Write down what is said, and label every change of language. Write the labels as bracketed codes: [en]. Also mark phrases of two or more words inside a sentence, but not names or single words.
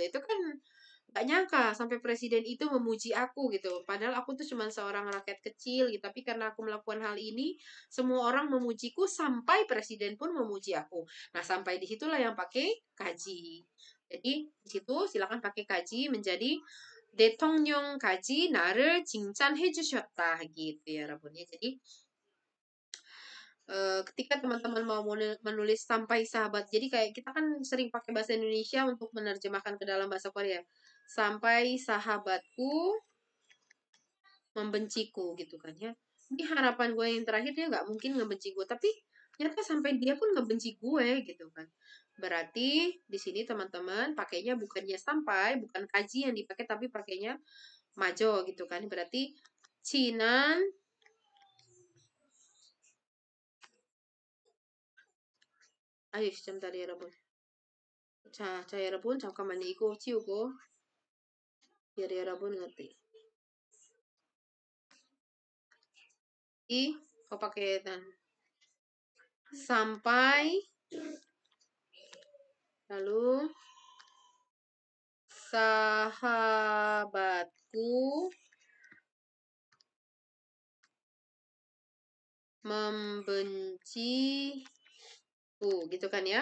[id] Itu kan gak nyangka sampai presiden itu memuji aku gitu. Padahal aku tuh cuma seorang rakyat kecil gitu. Tapi karena aku melakukan hal ini, semua orang memujiku sampai presiden pun memuji aku. Nah, sampai disitulah yang pakai kaji. Jadi, di situ silakan pakai kaji menjadi [ko] 대통령까지 나를 칭찬해 주셨다 [id] gitu ya 여러분 ya. Jadi ketika teman-teman mau menulis sampai sahabat. Jadi kayak kita kan sering pakai bahasa Indonesia untuk menerjemahkan ke dalam bahasa Korea. Sampai sahabatku membenciku gitu kan ya. Ini harapan gue yang terakhir dia nggak mungkin ngebenci gue, tapi ternyata sampai dia pun ngebenci gue gitu kan. Berarti di sini teman-teman pakainya bukannya sampai, bukan kaji yang dipakai tapi pakainya majo gitu kan. Berarti Cinan [ko] 아유 잠깐만 여러분. 자 여러분 잠깐만요. 이거 치우고 [id] biar 여러분 ngerti. [ko] Kau pakai sampai lalu sahabatku membenciku gitu kan ya.